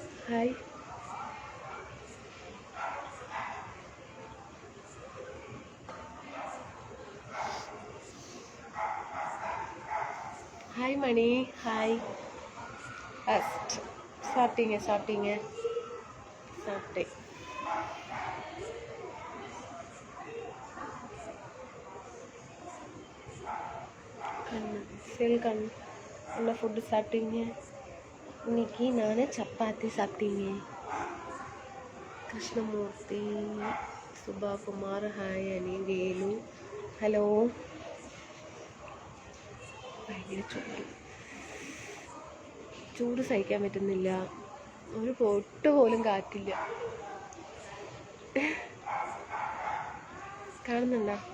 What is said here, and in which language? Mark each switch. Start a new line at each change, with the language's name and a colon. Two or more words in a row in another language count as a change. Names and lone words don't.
Malayalam: ഹായ്. ഹായ് മണി. ഹായ്.
Tamil: സ്റ്റാർട്ടിങ് என்ன ஃபுட்டு சாப்பிட்டீங்க இன்னைக்கு? நான் சப்பாத்தி சாப்பிட்டீங்க.
Malayalam: കൃഷ്ണമൂർത്തി, സുഭാകുമാർ, ഹായ്. അനി, വേലു, ഹലോ. ഭയങ്കര ചൂട് സഹിക്കാൻ പറ്റുന്നില്ല. ഒരു പൊട്ട് പോലും കാറ്റില്ല. കാണുന്നുണ്ടോ?